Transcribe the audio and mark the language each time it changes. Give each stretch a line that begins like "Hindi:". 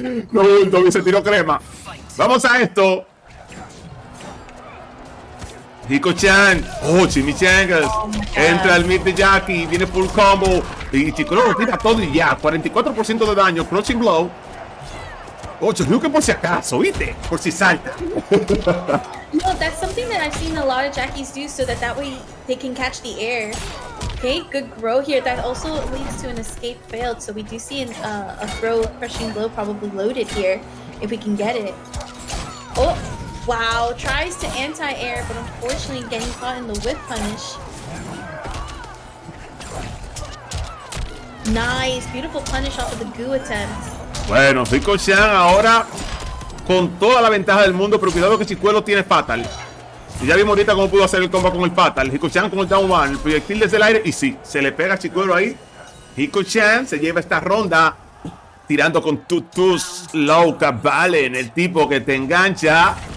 Spanish: No, bulto, se tiró crema. Vamos a esto. Hikochan. Oh, chimichangas. Entra el mid de Jackie. Viene full combo. Y chico, lo tira todo y ya. 44% de daño. Crouching blow. 8. Creo que por si acaso, ¿viste? Por si salta.
English: No, that's something that I've seen a lot of Jackies do so that way they can catch the air. Okay, good grow here. That also leads to an escape failed. So we do see a throw crushing blow probably loaded here if we can get it. Oh, wow. Tries to anti-air, but unfortunately getting caught in the whip punish. Nice. Beautiful punish off of the goo attempt.
Spanish: Bueno, Hikochan ahora con toda la ventaja del mundo, pero cuidado que Chicuelo tiene Fatal. Y ya vimos ahorita cómo pudo hacer el combo con el Fatal. Hikochan con el Down One, el proyectil desde el aire. Y sí, se le pega a Chicuelo ahí. Hikochan se lleva esta ronda tirando con tutus loca Valen, el tipo que te engancha.